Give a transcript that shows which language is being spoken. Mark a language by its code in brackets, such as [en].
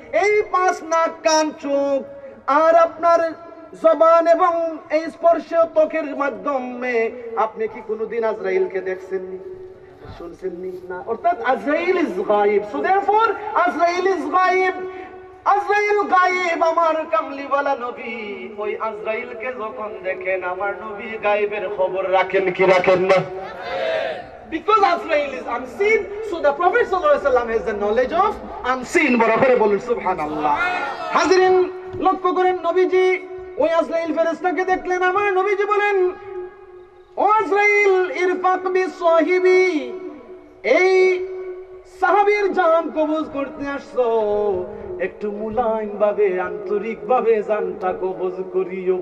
[bn] এই পাঁচ নাক, কান, চোখ আর আপনার জবান এবং এই স্পর্শ ত্বকের মাধ্যমে আপনি কি কোনোদিন আজরাইলকে দেখছেননি, শুনছেননি? না। অর্থাৎ আজরাইল ইজ গায়েব। [en] So therefore Azrael is গায়েব। [bn] আজরাইল গায়েব। আমার কামলিওয়ালা নবী ওই আজরাইলকে যখন দেখেন আমার নবী গায়েবের খবর রাখেন কি রাখেন না? [en] Because Azrael is unseen, so the Prophet ﷺ has the knowledge of unseen. [bn] বড় করে বলুন সুবহানাল্লাহ। হাজিরিন, লক্ষ্য করেন নবীজি ওই আজরাইল ফেরেশতাকে দেখলেন, আমার নবীজি বলেন, ও আজরাইল [ar] ইরফাক বিসাহিবি, [bn] এই সাহাবীর জান কবজ করতে আসছো, একটু মুলায়ম ভাবে, আন্তরিক ভাবে জানটা কবজ করিও।